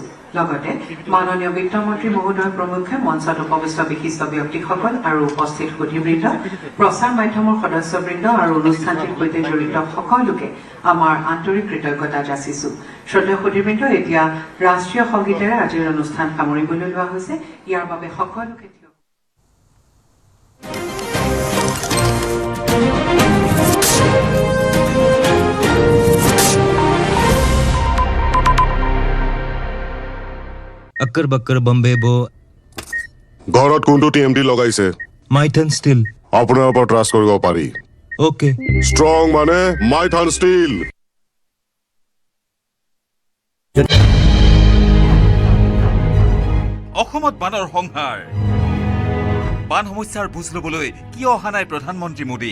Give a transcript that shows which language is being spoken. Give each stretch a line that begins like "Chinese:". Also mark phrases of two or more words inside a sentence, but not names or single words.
Assamese: লগতে মাননীয় বিত্তমন্ত্ৰী মহোদয় প্ৰমুখ্যে মঞ্চত উপবিষ্ট বিশিষ্ট ব্যক্তিসকল আৰু উপস্থিত সুধীবৃন্দ, প্ৰচাৰ মাধ্যমৰ সদস্যবৃন্দ আৰু অনুষ্ঠানটিৰ সৈতে জড়িত সকলোকে আমাৰ আন্তৰিক কৃতজ্ঞতা যাচিছো। শ্ৰদ্ধেয় সুধীবৃন্দ, এতিয়া ৰাষ্ট্ৰীয় সংগীতেৰে আজিৰ অনুষ্ঠান সামৰিবলৈ লোৱা হৈছে। ইয়াৰ বাবে সকলোকে
Hindi: अक्कर बक्कर बम्बे बो
Assamese: ঘৰত কোনটো টিএমটি লগাইছে? माइथन स्टील আপোনাৰ ওপৰত ট্ৰাষ্ট কৰিব পাৰি। ओके ষ্ট্ৰং মানে মাইথান ষ্টীল। অসমত বানৰ সংহাৰ। বান সমস্যাৰ বুজ ল'বলৈ কিয় অহা নাই প্ৰধানমন্ত্ৰী মোদী?